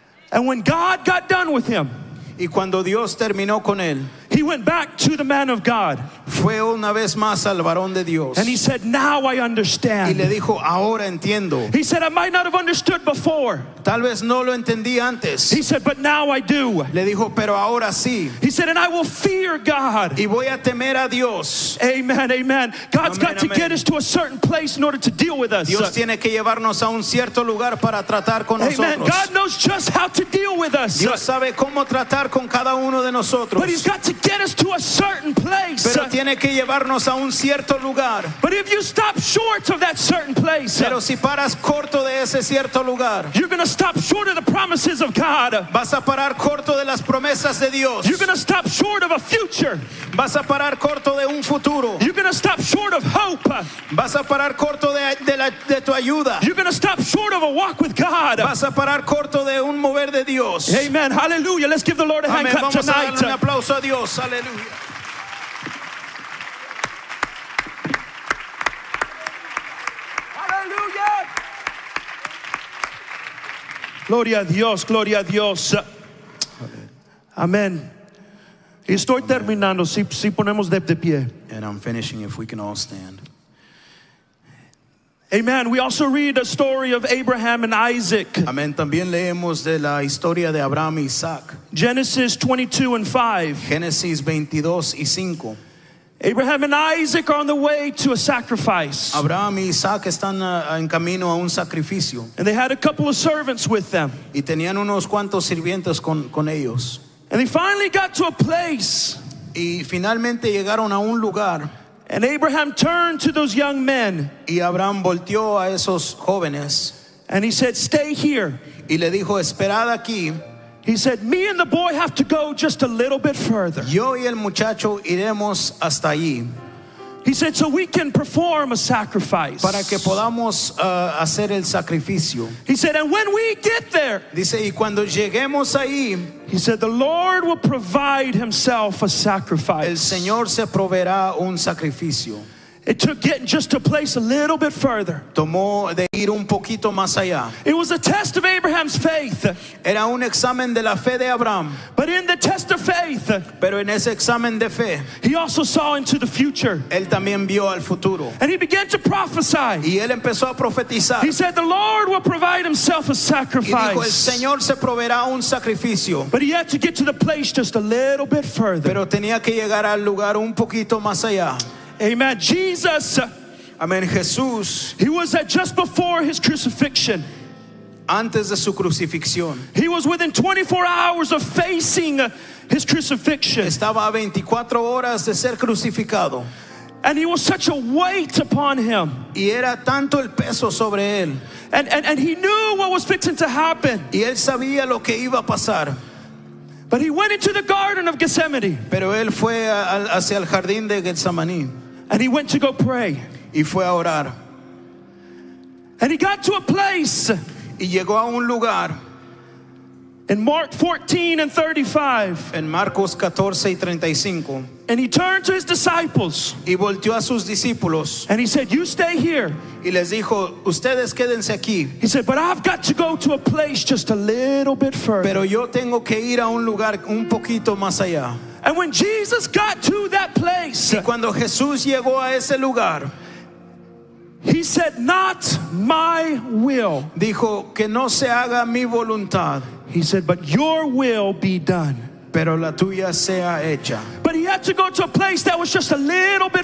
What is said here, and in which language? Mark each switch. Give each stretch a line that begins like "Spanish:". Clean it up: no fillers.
English: And when God got done with him,
Spanish: Y cuando Dios terminó con él,
English: he went back to the man of God
Spanish: fue una vez más al varón de Dios
English: and he said, now I
Spanish: y le
English: understand.
Spanish: dijo, ahora entiendo.
English: He said, I might not have understood before.
Spanish: Tal vez no lo entendí antes.
English: He said, but now I do.
Spanish: Le dijo, pero ahora sí.
English: He said, and I will fear God.
Spanish: Y voy a temer a Dios.
English: Amen, amen. God's
Spanish: Amen,
English: got to
Spanish: amen.
English: get us to a certain place in order to deal with us.
Spanish: Dios tiene que llevarnos a un cierto lugar para tratar con
English: Amen.
Spanish: nosotros.
English: God knows just how to deal with us.
Spanish: Dios sabe cómo tratar con cada uno de nosotros.
English: But he's got to get us to a certain place.
Spanish: Pero tiene que llevarnos a un cierto lugar.
English: But if you stop short of that certain place,
Spanish: Pero si paras corto de ese cierto lugar,
English: you're going to stop short of the promises of God.
Spanish: vas a parar corto de las promesas de Dios.
English: You're going to stop short of a future.
Spanish: Vas a parar corto de un futuro.
English: You're going to stop short of hope.
Spanish: Vas a parar corto de tu ayuda.
English: You're going to stop short of a walk with God.
Spanish: Vas a parar corto de un mover de Dios.
English: Amen. Hallelujah. Let's give the Lord a hand
Spanish: Amén.
English: clap
Spanish: Vamos a
English: tonight.
Spanish: darle un aplauso a Dios. Aleluya.
English: Hallelujah.
Spanish: Gloria a Dios, gloria a Dios. Amén. Y estoy terminando, si ponemos de pie.
English: And I'm finishing if we can all stand. Amen. We also read a story of Abraham and Isaac.
Spanish: Amén. También leemos de la historia de Abraham y Isaac.
English: Genesis 22 and 5.
Spanish: Génesis 22 y 5.
English: Abraham and Isaac are on the way to a sacrifice.
Spanish: Abraham y Isaac están en camino a un sacrificio.
English: And they had a couple of servants with them.
Spanish: Y tenían unos cuantos sirvientes con ellos.
English: And they finally got to a place.
Spanish: Y finalmente llegaron a un lugar.
English: And Abraham turned to those young men.
Spanish: Y Abraham volteó a esos jóvenes.
English: And he said, stay here.
Spanish: Y le dijo, esperad aquí.
English: He said, me and the boy have to go just a little bit further.
Spanish: Yo y el muchacho iremos hasta allí
English: He said, so we can perform a sacrifice.
Spanish: para que podamos hacer el sacrificio.
English: He said, and when we get there,
Spanish: Dice, y cuando lleguemos ahí,
English: he said, the Lord will provide himself a
Spanish: el
English: sacrifice.
Spanish: Señor se proveerá un sacrificio.
English: It took getting just a place a little bit further.
Spanish: Tomó de ir un poquito más allá.
English: It was a test of Abraham's faith.
Spanish: Era un examen de la fe de Abraham,
English: But in the test of faith,
Spanish: pero en ese examen de fe,
English: he also saw into the future.
Spanish: él también vio al futuro.
English: And he began to prophesy.
Spanish: Y él empezó a profetizar.
English: He said, the Lord will provide himself a
Spanish: Y dijo, el
English: sacrifice.
Spanish: Señor se proveerá un sacrificio.
English: But he had to get to the place just a little bit further.
Spanish: Pero tenía que llegar al lugar un poquito más allá.
English: Amen. Jesus,
Spanish: Amén. Jesús,
English: he was at just before his crucifixion.
Spanish: antes de su crucifixión,
English: He was within 24 hours of facing his crucifixion.
Spanish: estaba a 24 horas de ser crucificado.
English: And he was such a weight upon him.
Spanish: Y era tanto el peso sobre él.
English: And he knew what was fixing to happen.
Spanish: Y él sabía lo que iba a pasar.
English: But he went into the Garden of Gethsemane.
Spanish: Pero él fue hacia el jardín de Getsemaní
English: And he went to go pray.
Spanish: y fue a orar.
English: And he got to a place
Spanish: Y llegó a un lugar
English: in Mark 14 and 35.
Spanish: en Marcos 14 y 35.
English: And he turned to his disciples.
Spanish: Y volteó a sus discípulos
English: And he said, you stay here.
Spanish: y les dijo, ustedes quédense aquí.
English: He said, but I've got to go to a place just a little bit further.
Spanish: Pero yo tengo que ir a un lugar un poquito más allá.
English: And when Jesus got to that place,
Spanish: Y cuando Jesús llegó a ese lugar,
English: he said, not my will.
Spanish: dijo que no se haga mi voluntad,
English: He said, but your will be done.
Spanish: pero la tuya sea hecha.
English: But he had to go to a place that was just a little bit